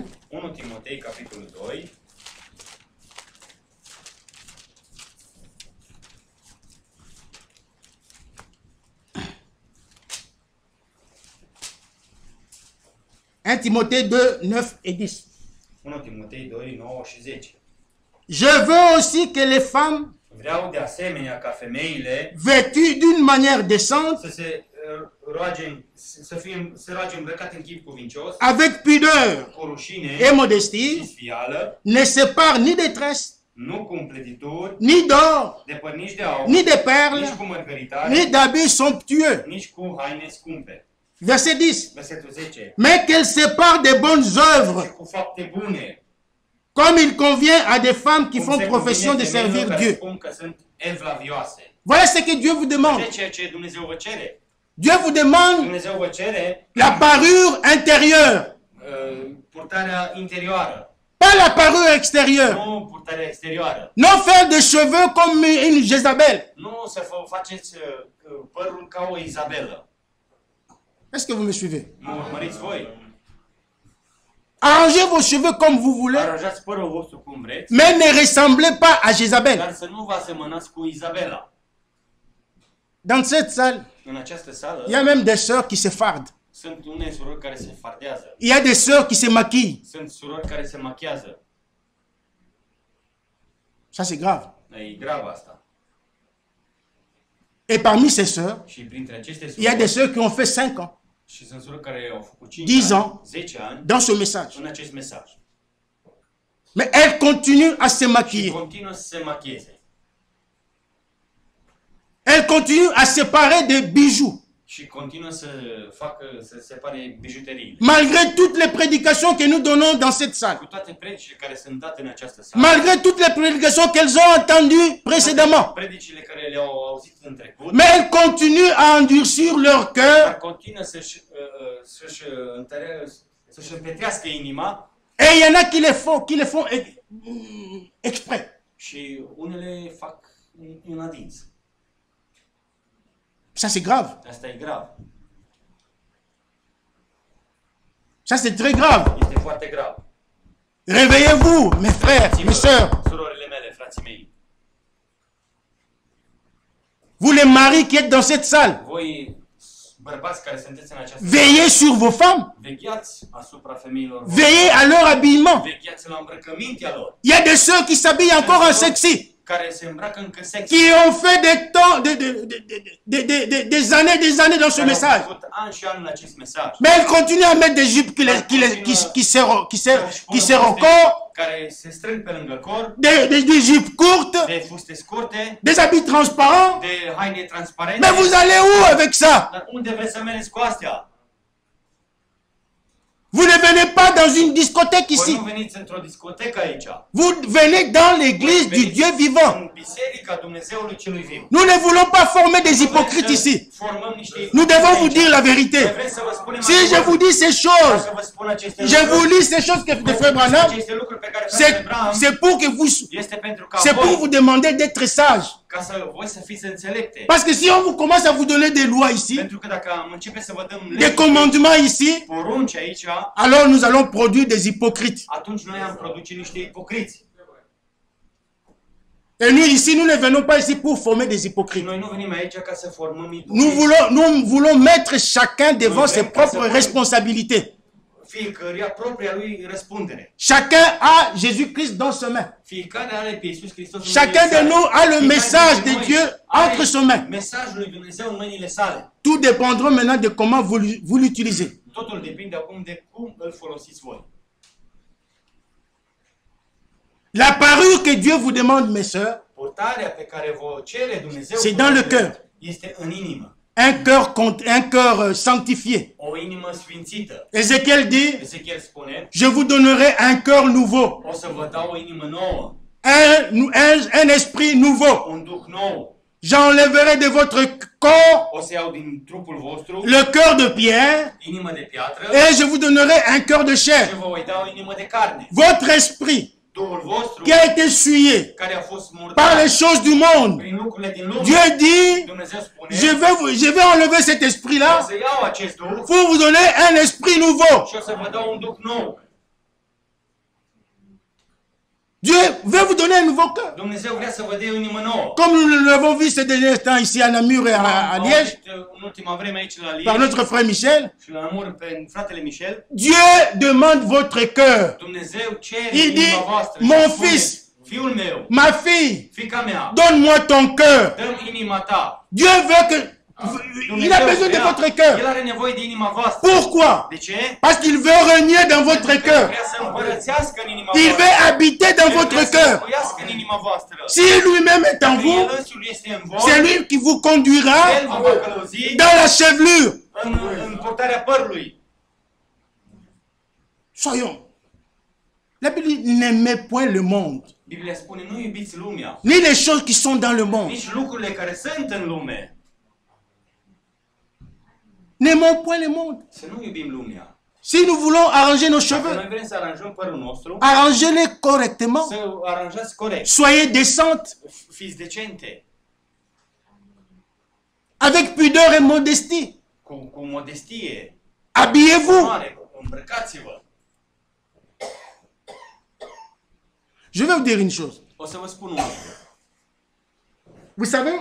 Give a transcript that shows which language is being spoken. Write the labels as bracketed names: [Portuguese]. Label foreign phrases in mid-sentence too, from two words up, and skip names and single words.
[Romanian] 1 Timotei capitolul 2, [French] Timothée 2, 9 et 10. [Romanian] 1 Timotei 2, 9 și 10. [French] Je veux aussi que les femmes, [Romanian] Vreau de asemenea ca femeile [French] vêtues d'une manière décente, [Romanian] să se roage, să roage îmbrăcate în chip cuvincios, [French] avec pudeur [Romanian] cu rușine [French] et modestie, [Romanian] și sfială, [French] ne séparent ni de tresses, [Romanian] nu cu împletituri, [French] ni d'or, [Romanian] de părnici de aur, [French] ni de perles, [Romanian] nici cu mărgăritare, [French] ni d'habits somptueux. [Romanian] nici cu haine scumpe. [French] Verset 10. [Romanian] Versetul 10. [French] Mais qu'elles séparent des bonnes [Romanian] Și [French] œuvres, [Romanian] cu fapte bune. [French] comme il convient à des femmes qui [Romanian] Cum [French] font [Romanian] se [French] profession de [Romanian] convine femeilor [French] servir [Romanian] care [French] Dieu. [Romanian] spun că sunt evlavioase. [French] Voilà ce que Dieu vous demande. [Romanian] De ceea ce Dumnezeu vă cere. [French] Dieu vous demande [Romanian] Dumnezeu vă cere [French] la parure intérieure. [Romanian] purtarea interioară. [French] Pas Pas la parure extérieure. [Romanian] Nu purtarea exterioară. [French] Non faire des cheveux comme une Jézabel. [Romanian] Nu să faceți părul ca o Izabelă. [French] Est-ce que vous me suivez? [Romanian] Mă urmăriți voi? [French] Arrangez vos cheveux comme vous voulez, [Romanian] Aranjați părul vostru cum vreți, [French] mais ne ressemblez pas à Jézabel. [Romanian] dar să nu vă asemănați cu Izabela. [French] Dans cette salle, [Romanian] În această sală [French] il y a même des sœurs qui se fardent. [Romanian] sunt unele surori care se fardează. [French] Il y a des sœurs qui se maquillent. [Romanian] Sunt surori care se machiază. [French] Ça, c'est grave. [Romanian] E grav asta. [French] Et parmi ces sœurs, [Romanian] Și printre aceste [French] il y a des [Romanian] surori, [French] sœurs qui ont fait 5 ans [Romanian] și sunt surori care au făcut 5 10 ani, [French] ans [Romanian] 10 ani, [French] dans ce message. [Romanian] în acest mesaj. [French] Mais elles continuent à se [Romanian] Și [French] maquiller. [Romanian] continuă să se machieze. [French] Elles continuent à séparer des bijoux. [Romanian] Și continuă să facă, să separe bijuteriile. [French] Malgré toutes les prédications que nous donnons dans cette salle. [Romanian] Cu toate predicile care sunt date în această sală, [French] Malgré toutes les prédications qu'elles ont entendues précédemment. [Romanian] predicile care le-au auzit în trecut, [French] Mais elles continuent à endurcir leur [Romanian] dar [French] cœur. [Romanian] continuă să-și împetrească inima [French] Et il y en a qui le font exprès. [Romanian] și unele fac în adins. [French] Ça, c'est grave. [Romanian] Asta e grav. [French] Ça, c'est très grave. [Romanian] Este foarte grav. [French] Réveillez-vous, mes frères, mes sœurs. [Romanian] Surorile mele, frații mei, [French] Vous les maris qui êtes dans cette salle, [Romanian] voi bărbați care sunteți în această [French] veillez sur vos femmes. [Romanian] vegheați asupra femeilor, [French] Veillez à leur habillement. [Romanian] vegheați la îmbrăcămintea lor, [French] Il y a des sœurs qui s'habillent encore en sexy, [Romanian] care se îmbracă încă sex, [French] qui ont fait des années dans ce [Romanian] care au [French] message. [Romanian] făcut ani și ani în acest mesaj, [French] Mais elles continuent à mettre des jupes qui se recourent, [Romanian] care se strâng pe lângă corp, [French] des jupes courtes, [Romanian] de fuste scurte, [French] des habits transparents. [Romanian] de haine transparente. [French] Mais vous allez où avec ça? [Romanian] Dar unde vreți să mergeți cu astea? [French] Vous ne venez pas dans une discothèque [Romanian] Voi [French] ici. [Romanian] nu veniți într-o discotecă aici. [French] Vous venez dans l'église du Dieu vivant. [Romanian] În biserica Dumnezeului celui viu. [French] Nous ne voulons pas former des hypocrites ici. [Romanian] Formăm niște [French] Nous devons vous dire la [Romanian] Noi [French] vérité. [Romanian] vrem să vă spunem [French] Si je [Romanian] adevărul. [French] vous dis ces choses, [Romanian] Dacă vă spun aceste [French] je vous [Romanian] lucruri, [French] lis ces choses que de Frère Branham, [Romanian] aceste lucruri pe care fratele Branham [French] c'est pour que vous, [Romanian] este pentru ca [French] c'est pour [Romanian] voi, [French] vous demander d'être sage. [Romanian] ca să voi să fiți înțelepte. [French] Parce que si on vous commence à vous donner des lois ici, [Romanian] Pentru că dacă am începe să vă dăm [French] des [Romanian] legi, [French] commandements ici, [Romanian] porunci aici, [French] alors nous allons produire des hypocrites. [Romanian] atunci noi am produce niște ipocriți. [French] Et nous ici, nous ne venons pas ici pour former des [Romanian] Și [French] hypocrites. [Romanian] noi nu venim aici ca să formăm [French] Nous [Romanian] ipocriți. [French] voulons mettre chacun devant ses propres responsabilités. [Romanian] Fiecăruia propria lui răspundere. [French] Chacun a Jésus-Christ dans ses mains. [Romanian] Fiecare are pe Iisus Hristos în [French] Chacun [Romanian] mâinile [French] de [Romanian] sale. [French] nous a le [Romanian] Fiecare [French] message [Romanian] dintre [French] de [Romanian] noi [French] Dieu [Romanian] are [French] entre ses mains. [Romanian] Mesajul lui Dumnezeu în mâinile sale. [French] Tout dépendra maintenant de comment vous l'utilisez. [Romanian] Totul depinde acum de cum îl folosiți voi. [French] La parure que Dieu vous demande, mes sœurs, [Romanian] Purtarea pe care vă cere Dumnezeu [French] c'est dans le cœur. [Romanian] este în inimă. [French] Un cœur sanctifié. [Romanian] O inimă sfințită. [French] Ézéchiel dit, [Romanian] Ezechiel spune, [French] je vous donnerai un cœur nouveau, [Romanian] o să vă dau o inimă nouă, [French] un esprit nouveau. [Romanian] un duh nou. [French] J'enlèverai de votre corps [Romanian] O să iau din trupul vostru [French] le cœur de pierre [Romanian] inimă de piatră [French] et je vous donnerai un cœur de [Romanian] și [French] chair. [Romanian] vă voi da o inimă de carne. [French] Votre esprit [Romanian] Duhul vostru [French] qui a été souillé [Romanian] care a fost [French] par [Romanian] murdar [French] les choses du monde. [Romanian] prin lucrurile din lume. [French] Dieu dit, [Romanian] Dumnezeu spune, [French] je vais enlever cet [Romanian] o [French] esprit-là [Romanian] să iau acest duh [French] pour vous donner un esprit nouveau. [Romanian] și o să vă dau un duh nou. [French] Dieu veut vous donner un nouveau cœur. [Romanian] Dumnezeu vrea să vă dea o inimă nouă. [French] Comme nous l'avons vu ces derniers temps ici à Namur et à [Romanian] Am [French] Liège, [Romanian] auzit în ultima vreme aici la [French] par [Romanian] Liege [French] notre frère Michel, [Romanian] și la Namur pe fratele Michel, [French] Dieu demande votre cœur. [Romanian] Dumnezeu cere [French] Il dit, [Romanian] inima voastră. [French] mon [Romanian] și spune, [French] fils, [Romanian] fiul meu, [French] ma fille, [Romanian] fiica mea, [French] donne-moi ton cœur. [Romanian] dă-mi inima ta. [French] Dieu veut que... Il a besoin de votre [Romanian] El [French] cœur. [Romanian] are nevoie de inima voastră. [French] Pourquoi? [Romanian] De ce? [French] Parce qu'il veut régner dans votre [Romanian] Pentru că [French] cœur. [Romanian] vrea să împărățească în inima [French] Il [Romanian] voastră. [French] veut habiter dans [Romanian] El [French] votre [Romanian] vrea să [French] cœur. [Romanian] locuiască în inima voastră. [French] Si lui-même est en [Romanian] Dacă [French] vous, [Romanian] El însuși este în voi, [French] c'est lui qui vous conduira [Romanian] El vă va călăuzi [French] dans la chevelure. [Romanian] în purtarea părului. [French] Soyons. La Bible dit, n'aimez point le monde, [Romanian] Biblia spune, nu iubiți lumea, [French] ni les choses qui sont dans le monde. [Romanian] nici lucrurile care sunt în lume. [French] N'aimons point le monde. [Romanian] Să nu iubim lumea. [French] Si nous voulons arranger nos [Romanian] Dacă [French] cheveux, [Romanian] noi vrem să aranjăm părul nostru, [French] arrangez-les correctement. [Romanian] să aranjați corect. [French] Soyez décentes, [Romanian] Fiți decente, [French] avec pudeur et modestie. [Romanian] cu modestie, [French] Habillez-vous. [Romanian] mare, îmbrăcați-vă. [French] Je vais vous dire une chose. [Romanian] O să vă spun un lucru. [French] Vous savez,